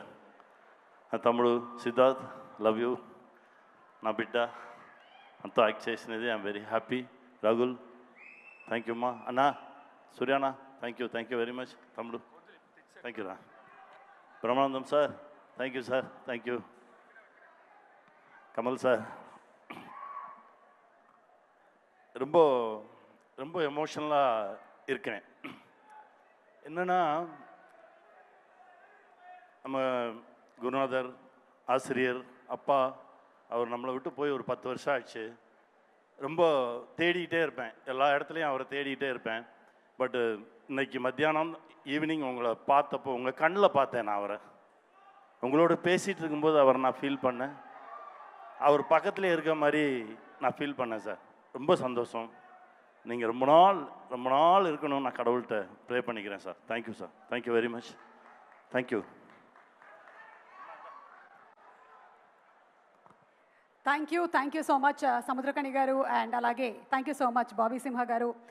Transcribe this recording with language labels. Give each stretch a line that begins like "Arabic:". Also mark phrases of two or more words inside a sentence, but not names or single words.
Telugu: నా తమ్ముడు సిద్ధార్థ్,
English: love you.
Telugu: నా బిడ్డ అంతా యాక్ట్ చేసినది.
English: I'm very happy.
Telugu: రాగుల్
English: thank you
Telugu: అమ్మా. అన్నా సూర్యానా
English: thank you very much.
Telugu: తమ్ముడు
English: thank you
Telugu: రా. బ్రహ్మానందం సార్
English: thank you sir. thank you.
Tamil: கமல் சார் ரொம்ப ரொம்ப எமோஷனலாக இருக்கிறேன். என்னென்னா நம்ம குருநாதர், ஆசிரியர், அப்பா அவர் நம்மளை விட்டு போய் ஒரு 10 வருஷம் ஆச்சு. ரொம்ப தேடிக்கிட்டே இருப்பேன், எல்லா இடத்துலையும் அவரை தேடிக்கிட்டே இருப்பேன். பட்டு இன்னைக்கு மத்தியானம் ஈவினிங் உங்களை பார்த்தப்போ உங்கள் கண்ணில் பார்த்தேன். நான் அவரை உங்களோட பேசிகிட்டு இருக்கும்போது அவரை நான் ஃபீல் பண்ணேன். அவர் பக்கத்தில் இருக்க மாதிரி நான் ஃபீல் பண்ணேன் சார். ரொம்ப சந்தோஷம். நீங்கள் ரொம்ப நாள் இருக்கணும்னு நான் கடவுள்கிட்ட ப்ரே பண்ணிக்கிறேன் சார்.
English: Thank you sir. Thank you very much. Thank you. thank you so much సముద్రకణి గారు. అండ్ అలాగే thank you so much బాబీ సింహ గారు.